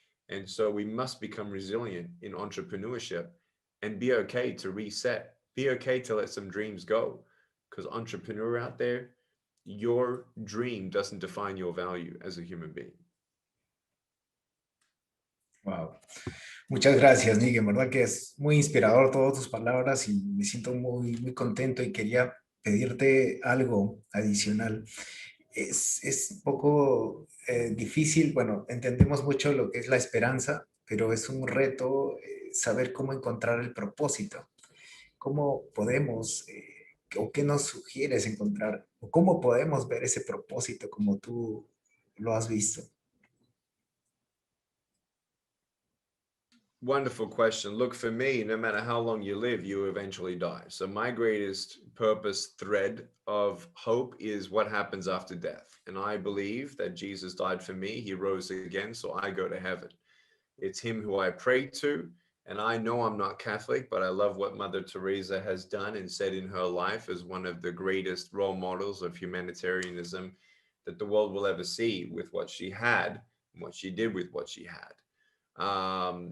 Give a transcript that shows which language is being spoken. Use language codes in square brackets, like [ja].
[en] And so we must become resilient in entrepreneurship and be okay to reset, be okay to let some dreams go. Because entrepreneur out there, your dream doesn't define your value as a human being. [es] Wow. Muchas gracias, Miguel. En verdad que es muy inspirador todas tus palabras y me siento muy, muy contento y quería pedirte algo adicional. Es un poco difícil, bueno, entendemos mucho lo que es la esperanza, pero es un reto saber cómo encontrar el propósito. ¿Cómo podemos, o qué nos sugieres encontrar, o cómo podemos ver ese propósito como tú lo has visto? [en] Wonderful question. Look, for me, no matter how long you live, you eventually die. So my greatest purpose thread of hope is what happens after death. And I believe that Jesus died for me. He rose again, so I go to heaven. It's him who I pray to. And I know I'm not Catholic, but I love what Mother Teresa has done and said in her life as one of the greatest role models of humanitarianism that the world will ever see, with what she had and what she did with what she had.